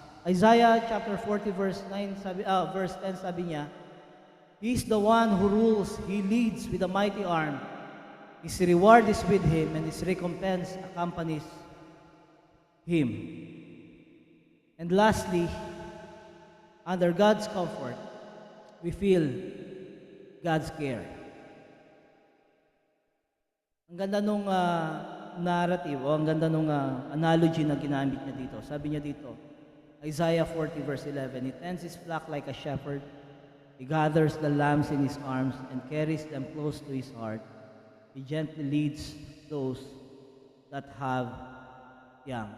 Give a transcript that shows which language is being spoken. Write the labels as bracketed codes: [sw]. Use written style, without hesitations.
[en] Isaiah chapter 40 verse 10 [tl] sabi niya, [en] He is the one who rules, He leads with a mighty arm. His reward is with Him, and His recompense accompanies Him. And lastly, under God's comfort, we feel God's care. [tl] Ang ganda nung narrative, o ang ganda nung analogy na ginamit niya dito. Sabi niya dito, [en] Isaiah 40 verse 11, He tends His flock like a shepherd. He gathers the lambs in His arms and carries them close to His heart. He gently leads those that have young.